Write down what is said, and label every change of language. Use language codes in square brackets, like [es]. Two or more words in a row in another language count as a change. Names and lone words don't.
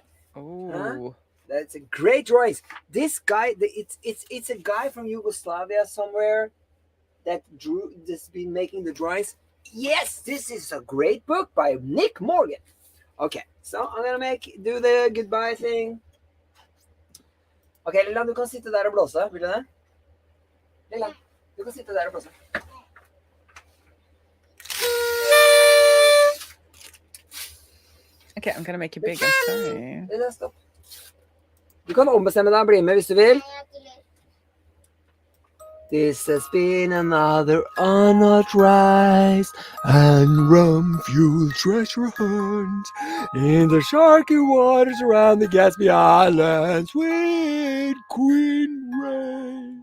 [en] Oh. That's a great drawings. This guy, it's a guy from Yugoslavia somewhere that's been making the drawings. Yes, this is a great book by Nick Morgan. Okay, so I'm gonna do the goodbye thing. [no] Okay, Lilian, du kan sitte der og blåse. Vil du det? Lilian, du kan sitte der og blåse. [en] Okay, I'm gonna make you big. I'm sorry. [no] Lilian, stopp. Du kan ombestemme deg og bli med hvis du vil. [en] This has been another unauthorized and rum-fueled treasure hunt in the sharky waters around the Gatsby Islands with Queen Raae.